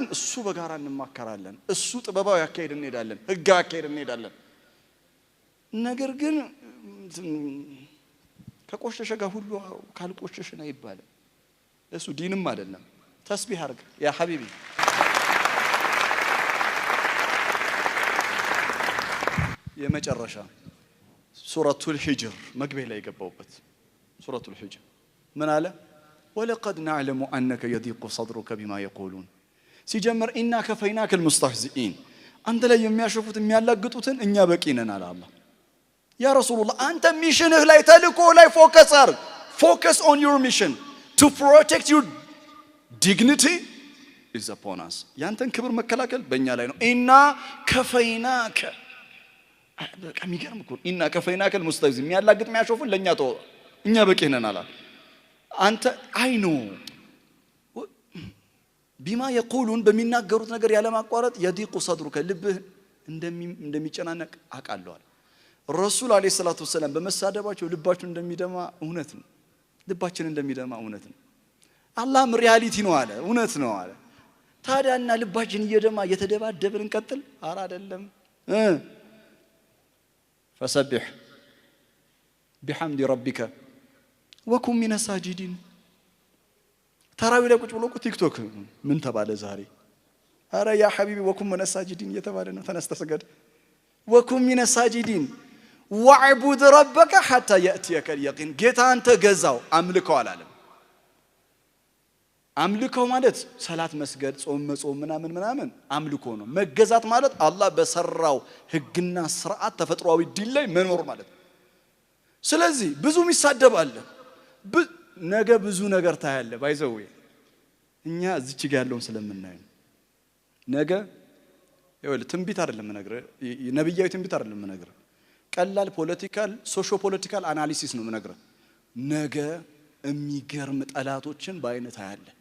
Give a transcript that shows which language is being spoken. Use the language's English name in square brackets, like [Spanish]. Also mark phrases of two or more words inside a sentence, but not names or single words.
[Amharic] እሱ በጋራ እንማከራለን። እሱ ጥበባው ያካሄድ እንሄዳለን፣ ህግ ያካሄድ እንሄዳለን። ነገር ግን ከቆሸሸ ጋር ሁሉ ካልቆሸሽና ይባላል። እሱ ዲንም አይደለም። ተስቢህ አርግ [Arabic] يا حبيبي። [Amharic] የመጨረሻ ሱረቱል ሂጅር መግቢያ ላይ የገባውበት ሱረቱል ሂጅር ምን አለ? [Arabic] ولقد نعلم أنك يضيق صدرك بما يقولون [Amharic] ሲጀምር [Arabic] إنا كفيناك المستهزئين [Amharic] አንተ ላይ የሚያሸፉት የሚያላግጡትን እኛ በቂ ነን አለ አላህ። ያ ረሱላህ አንተ ሚሽንህ ላይ ተልኮ ላይ ፎከስ አርግ። [English] focus on your mission to protect your dignity is upon us. [Amharic] ያንተን ክብር መከላከል በእኛ ላይ ነው። [Arabic] إنا كفيناك [Amharic] በቃ የሚገርም እኮ [Arabic] إنا كفيناك المستهزئين [Amharic] የሚያላግጥ የሚያሸፉን ለኛ ተው እኛ በቂ ነን አለ አንተ አይኑ [Arabic] بما يقولون [Amharic] በሚናገሩት ነገር ያለ ማቋረጥ [Arabic] يضيق صدرك [Amharic] ልብህ እንደሚጨናነቅ አቃለሁ አለ ረሱል [Arabic] عليه الصلاة والسلام። [Amharic] በመሳደባቸው ልባቸው እንደሚደማ እውነት ነው። ልባችን እንደሚደማ እውነት ነው። አላህም ሪያሊቲ ነው አለ እውነት ነው አለ። ታዲያና ልባችን እየደማ እየተደባደብን እንቀጥል? አረ አይደለም። [Arabic] فسبح بحمد ربك وكن من الساجدين. [Amharic] ተራዊ ላይ ቁጭ ብሎ ቲክቶክ ምን ተባለ ዛሬ? አረ [Arabic] يا حبيبي وكن من الساجدين [Amharic] እየተባለ ነው። ተነስተ ስገድ። [Arabic] وكن من الساجدين واعبد ربك حتى يأتيك اليقين. [Amharic] ጌታ አንተ ገዛው አምልከው አላለም። አምልከው ማለት ሰላት መስገድ፣ ጾም መጾም ምናምን አምልኮ ነው። መገዛት ማለት አላህ በሰራው ህግና ስርዓት ተፈጥሯዊ ዲን ላይ መኖር ማለት። ስለዚህ ብዙ ይሳደባል። ነገ ብዙ ነገር ታያለ። ባይዘው እኛ እዚች ጋር ያለውን ስለምናየው ነገ ይወል ትንቢት አይደለም መነግረህ፣ ነብያዊ ትንቢት አይደለም መነግረህ፣ ቀላል [English] political socio political analysis [Amharic] ነው መነግረህ። ነገ የሚገርም ጠላቶችን በአይነት ታያለ።